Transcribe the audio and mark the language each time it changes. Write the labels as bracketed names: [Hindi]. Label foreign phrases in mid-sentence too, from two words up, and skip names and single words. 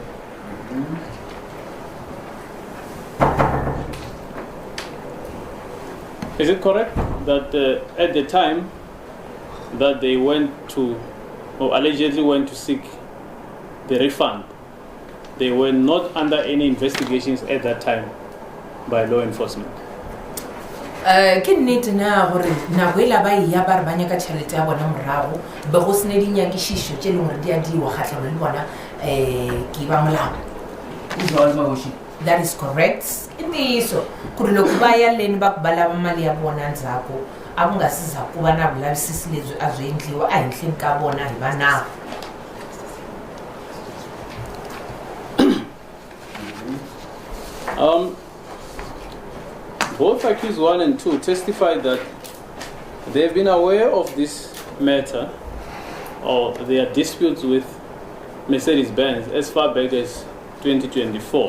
[English] Is it correct that at the time that they went to, or allegedly went to seek the refund, they were not under any investigations at that time by law enforcement? [Northern Sotho] Ke nnete na gore nako e la ba ya ba re ba nyaka tšhelete ya bona morago be go sene dinyakišišo tše e leng gore di a diwa kgatlhanong le bona ke ba molao. [English] That is correct. [Tsonga] I ntiyiso ku ri loko va ya leni va ku va lava mali ya vona ndzhaku a ku nga si za ku va na vulavisisi lebyi a byi endliwa a henhleni ka vona hi va nawu. [English] Both accused 1 and 2 testified that they have been aware of this matter or their disputes with Mercedes-Benz as far back as 2024.